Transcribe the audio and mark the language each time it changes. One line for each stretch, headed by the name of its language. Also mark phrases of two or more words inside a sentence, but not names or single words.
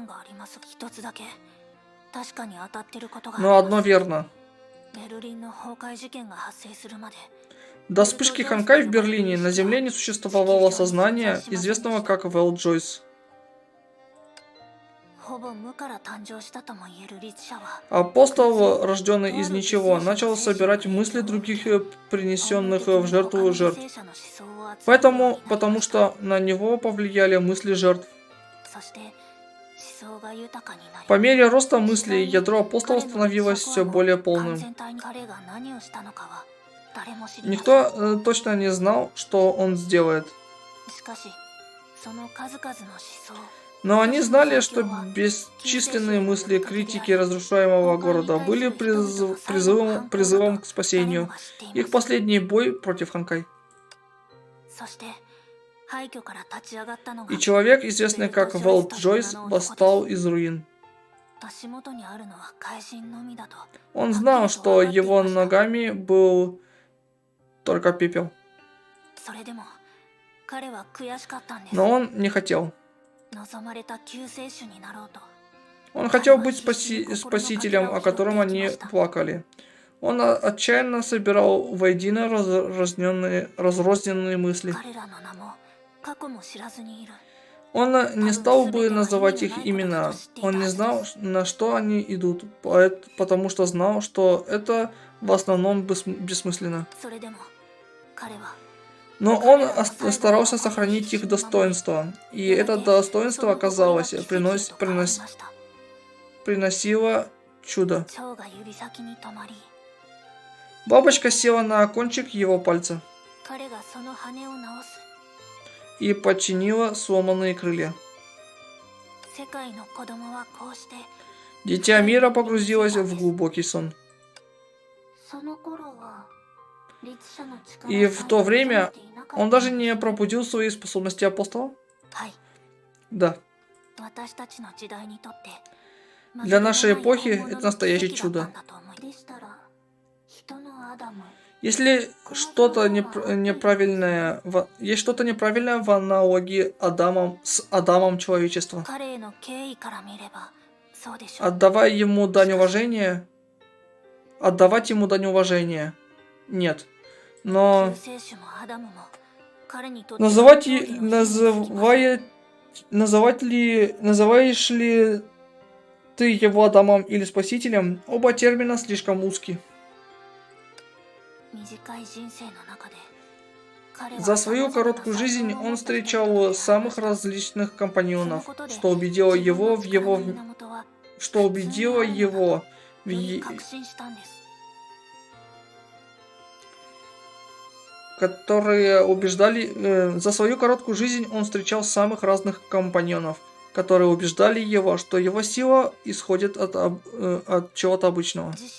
Russian: Но одно верно. До вспышки Ханкай в Берлине на Земле не существовало сознания, известного как Вэл Джойс.
Japanese: ほぼ無から誕生したとも言える律者は
Russian: Апостол, рожденный из ничего, начал собирать мысли других принесенных в жертву жертв. Потому что на него повлияли мысли жертв.
Japanese: そして思想が豊かになり
Russian: По мере роста мыслей, ядро апостола становилось все более полным.
Japanese: 彼が何をしたのかは誰も知りません
Russian: Никто точно не знал, что он сделает.
Japanese: しかしその数々の思想
Russian: Но они знали, что бесчисленные мысли критики разрушаемого города были призывом к спасению. Их последний бой против Ханкай.
Japanese: そして廃墟から立ち上がったのが
Russian: И человек, известный как Велт Джойс, восстал из руин.
Japanese: 足元にあるのは怪人のみだと
Russian: Он знал, что его ногами был только пепел.
Japanese: それでも彼は悔しかったんです
Russian: Но он не хотел.
Japanese: 望まれた救世主になろうと
Russian: Он хотел быть спасителем, о котором они плакали. Он отчаянно собирал воедино разрозненные мысли.
Japanese: 彼らの名も過去も知らずにいる
Russian: Он не стал бы называть их имена. Он не знал, на что они идут, потому что знал, что это в основном бессмысленно.
Japanese: それでも彼は
Russian: Но он старался сохранить их достоинство, и это достоинство, оказалось,
Japanese: 奇跡を起こりました
Russian: приносило чудо.
Japanese: 蝶が指先に止まり
Russian: Бабочка села на кончик его пальца
Japanese: 彼がその羽を直す
Russian: и починила сломанные крылья.
Japanese: 世界の子供はこうして
Russian: Дитя мира погрузилось в глубокий сон.
Japanese: その頃は律者の力
Russian: И в то время он даже не пробудил свои способности апостола?
Japanese: はい
Russian: Да.
Japanese: 私たちの時代にとって
Russian: Для нашей эпохи это настоящее чудо.
Japanese: でしたら人のアダム
Russian: Если что-то неправильное, есть что-то неправильное в аналогии с Адамом человечества.
Japanese: 彼への敬意から見ればそうでしょう
Russian: Отдавать ему дань уважения? Нет. Но
Japanese: 救世主もアダムも彼にとって
Russian: называешь ли ты его Адамом или Спасителем? Оба термина слишком узкие.
Japanese: 短い人生の中で
Russian: За свою короткую жизнь он встречал самых различных компаньонов, что убедило его в за свою короткую жизнь он встречал самых разных компаньонов, которые убеждали его, что его сила исходит от чего-то обычного.